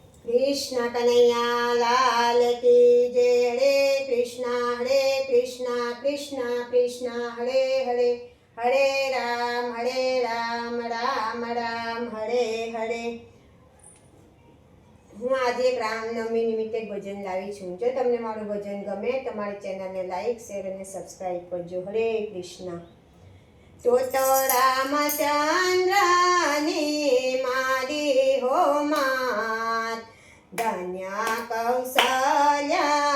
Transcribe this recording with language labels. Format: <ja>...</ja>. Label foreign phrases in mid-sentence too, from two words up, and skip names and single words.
<hi>कृष्ण कन्हैया लाल की जय। हरे कृष्णा कृष्ण कृष्ण हरे हरे, हरे राम राम राम हरे हरे।</hi> <gu>હું આજે એક રામનવમી નિમિત્તે ભજન લાવી છું। જો તમને મારું ભજન ગમે તો મારી ચેનલને લાઈક શેર અને સબસ્ક્રાઈબ કરજો। હરે કૃષ્ણ। તો રામચંદ્રની મારી હો માત, ધન્ય કૌશલ્યા</gu>